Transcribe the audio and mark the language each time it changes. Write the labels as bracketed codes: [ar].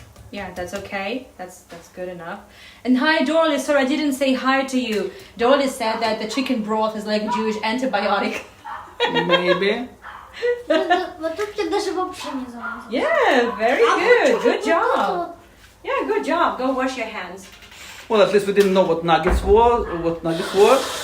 [en] Yeah, that's okay. That's good enough. And hi, Dorley. Sorry, I didn't say hi to you. Dorley said that the chicken broth is like a Jewish antibiotic. Maybe. [ru] Вот тут тебе даже вообще не замазался. [en] Yeah, very good. Good job. Yeah, good job. Go wash your hands. Well, at least we didn't know what nuggets were.